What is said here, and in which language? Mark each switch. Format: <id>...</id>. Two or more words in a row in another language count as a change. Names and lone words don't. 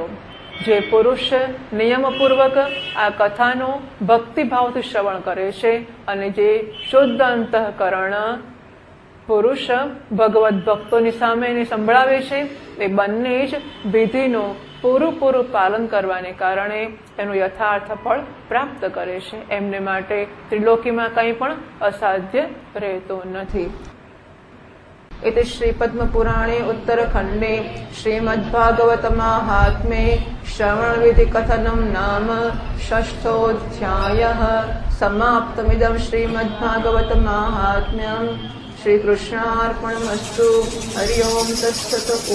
<gu>જે પુરુષ નિયમપૂર્વક આ કથાનો ભક્તિભાવથી શ્રવણ કરે છે અને જે શુદ્ધ અંતઃકરણ પુરુષ ભગવત ભક્તોની સામે એને સંભળાવે છે, એ બંને જ વિધિનું પૂરું પાલન કરવાને કારણે એનું યથાર્થ ફળ પ્રાપ્ત કરે છે. એમને માટે ત્રિલોકીમાં કંઈ પણ અસાધ્ય રહેતું નથી.</gu> <sa>इति श्रीपद्मपुराणे उत्तरखण्डे श्रीमद्भागवतमाहात्म्ये श्रवणविधिकथनं नाम षष्ठोऽध्यायः समाप्तमिदं श्रीमद्भागवतमाहात्म्यं. श्रीकृष्णार्पणमस्तु. हरि ओं तत्सत्.</sa>